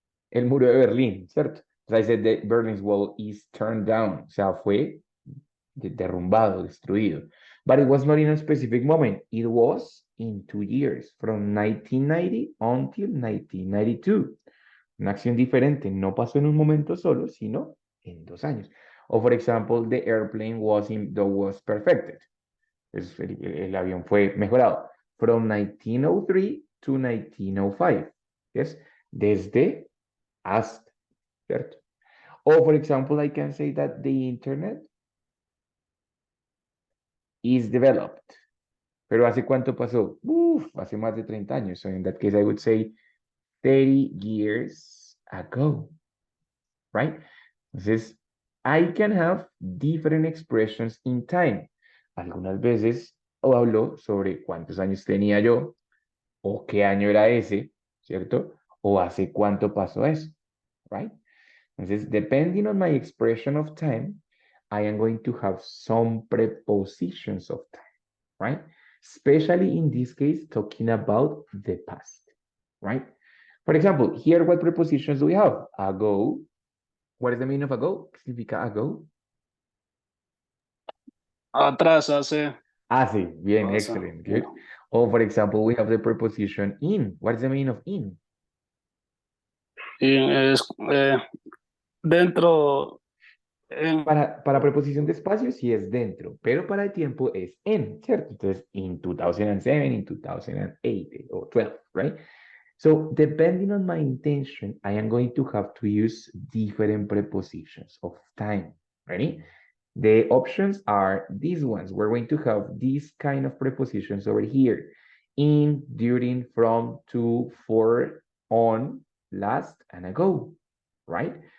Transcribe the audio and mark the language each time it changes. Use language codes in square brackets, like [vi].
[es] El muro de Berlín, ¿cierto? [en] As I said, the Berlin's Wall is turned down, [es] o sea, fue derrumbado, destruido. [en] But it was not in a specific moment. It was in 2 years, from 1990 until 1992. [es] Una acción diferente, no pasó en un momento solo, sino en 2 años. [en] O, for example, the airplane was perfected. [es] El avión fue mejorado. [en] From 1903 to 1905. Yes? [es] Desde hasta, ¿cierto? [en] O, for example, I can say that the internet is developed. [es] Pero ¿hace cuánto pasó? Hace más de 30 años. [en] So in that case, I would say 30 years ago. Right? [es] Entonces, [en] I can have different expressions in time. [es] Algunas veces hablo sobre cuántos años tenía yo, o qué año era ese, ¿cierto? O hace cuánto pasó eso, right? Entonces, [en] depending on my expression of time, I am going to have some prepositions of time, right? Especially in this case, talking about the past, right? For example, here, what prepositions do we have? Ago. What is the meaning of ago? [es] ¿Qué significa ago? Atrás, hace. Hace. Bien, Pasa. [en] excellent, good. Or for example, we have the preposition in. What is the meaning of in? [es] Y es dentro. Para preposición de espacio sí es dentro, pero para el tiempo es en, ¿cierto? Entonces, [en] in 2007, in 2008, or 12, right? So, depending on my intention, I am going to have to use different prepositions of time. Ready? The options are these ones. We're going to have these kind of prepositions over here. In, during, from, to, for, on, last, and ago, right?